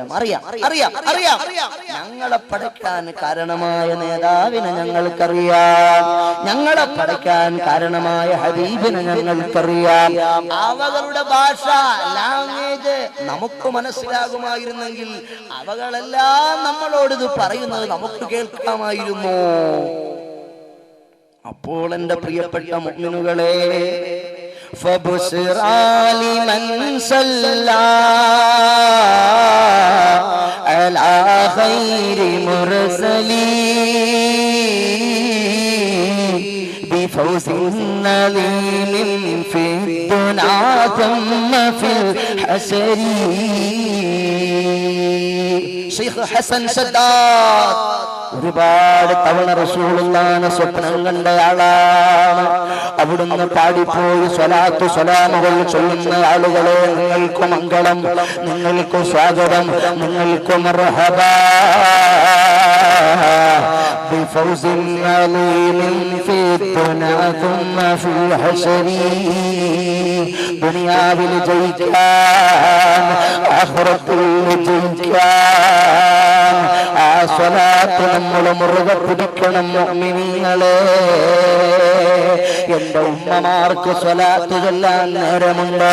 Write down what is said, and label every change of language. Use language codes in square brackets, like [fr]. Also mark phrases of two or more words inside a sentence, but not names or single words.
[ml] അറിയാം അറിയാം അറിയാം, ഞങ്ങളെ പടയ്ക്കാൻ കാരണമായ നേതാവിനെ ഞങ്ങൾക്കറിയാം, ഞങ്ങളെ പടയ്ക്കാൻ കാരണമായ ഹബീബിനെ ഞങ്ങൾക്കറിയാം. അവകളുടെ ഭാഷ, ലാംഗ്വേജ് നമുക്ക് മനസ്സിലാകുമായിരുന്നെങ്കിൽ അവകളെല്ലാം നമ്മളോട് ഇത് പറയുന്നത് നമുക്ക് കേൾക്കാമായിരുന്നു. അപ്പോൾ എന്റെ പ്രിയപ്പെട്ട മുഅ്മിനുകളെ, [ar] فبشرى لمن صلى على خير مرسلين بفوز عظيم في الدنيا ثم في الحشر. [ml] ശൈഖ് ഹസൻ സദ്ദാദ് ഒരുപാട് തവണ റസൂലുള്ളാഹിനെ സ്വപ്നം കണ്ടയാളാണ്. അവിടുന്ന് പാടിപ്പോയി സ്വലാത്തു സ്വലാമുകൾ ചൊല്ലുന്ന ആളുകളെ, നിങ്ങൾക്ക് മംഗളം, നിങ്ങൾക്ക് സ്വാഗതം, നിങ്ങൾക്ക് മർഹബ. [ar] بفوز عظيم في الدنيا ثم في الحشر. [ml] ദുനിയാവിൽ ജയിക്കാൻ, ആഖിറത്തിൽ ജയിക്കാൻ ആ സ്വലാത്ത് നമ്മൾ മുറുകെ പിടിക്കണം മുഅ്മിനീങ്ങളെ. എന്റെ ഉമ്മമാർക്ക് സ്വലാത്ത് ചൊല്ലാൻ നേരമുണ്ടോ?